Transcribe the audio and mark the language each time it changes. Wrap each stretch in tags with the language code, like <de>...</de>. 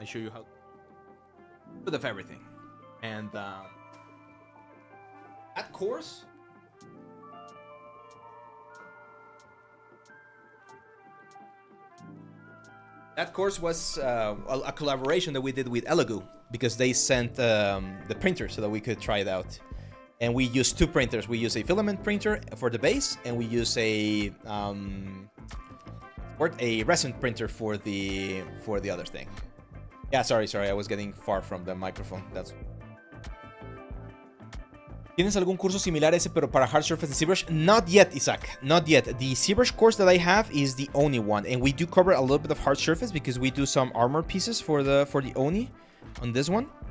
<en>I show you how, bit of everything. And that course was a collaboration that we did with Elegoo, because they sent the printer so that we could try it out. And we use two printers. We use a filament printer for the base, and we use a resin printer for the other thing. Yeah, sorry, I was getting far from the microphone. That's.</en> <es>¿Tienes algún curso similar a ese pero para hard surface and ZBrush?</es> <en>Not yet, Isaac. Not yet. The ZBrush course that I have is the Oni one, and we do cover a little bit of hard surface because we do some armor pieces for the Oni on this one.</en>